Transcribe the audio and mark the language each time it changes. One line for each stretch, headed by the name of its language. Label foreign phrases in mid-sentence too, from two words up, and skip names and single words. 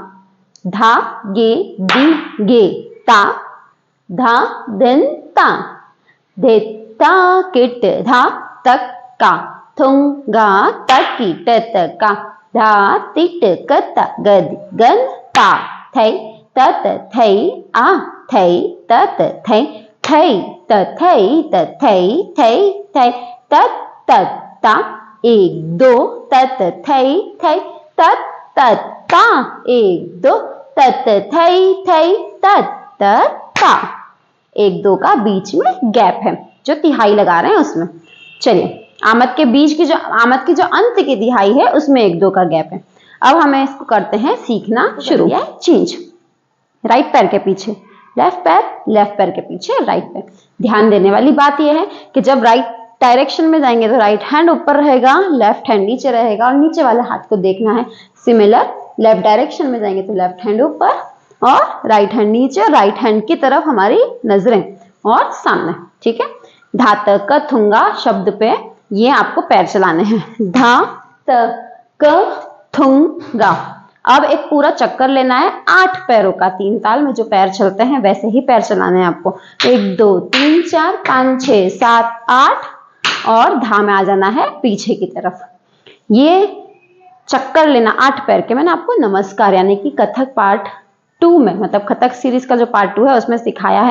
Hindi: धा गे दी गे ता धा दिन ता धे ता किट धा तक का थुंग गा तकी ट का धा तिट कत गद गन ता थई तत थई आ थई तत थई थई त थई त थई थई थई तत तत ता एक दो तत थई थई तत तत ता एक दो तत थई थई तत तत ता। एक दो का बीच में गैप है जो तिहाई लगा रहे हैं उसमें। चलिए आमद के बीच की आमद की जो अंत की तिहाई है उसमें एक दो का गैप है। अब हमें इसको करते हैं सीखना शुरू। चेंज, राइट पैर के पीछे लेफ्ट पैर, लेफ्ट पैर के पीछे राइट पैर। ध्यान देने वाली बात यह है कि जब
English: right direction
Hindi: में जाएंगे तो
English: right hand
Hindi: ऊपर रहेगा,
English: left hand
Hindi: नीचे रहेगा और नीचे वाले हाथ को देखना है।
English: similar left direction
Hindi: में जाएंगे तो
English: left hand
Hindi: ऊपर और
English: right hand
Hindi: नीचे,
English: right hand
Hindi: की तरफ हमारी नजरें और सामने। ठीक है, धा त क थुंगा शब्द पे ये आपको पैर चलाने हैं। धा त क थुंगा। अब एक पूरा चक्कर लेना है 8 पैरों का। 3 ताल में जो पैर चलते हैं वैसे ही पैर चलाने हैं आपको। 1 2 3 4 5 6 7 8 और धा में आ जाना है पीछे की तरफ। ये चक्कर लेना 8 पैर के मैंने आपको नमस्कार यानी कि कथक पार्ट 2 में, मतलब कथक सीरीज का जो पार्ट 2 है उसमें सिखाया है।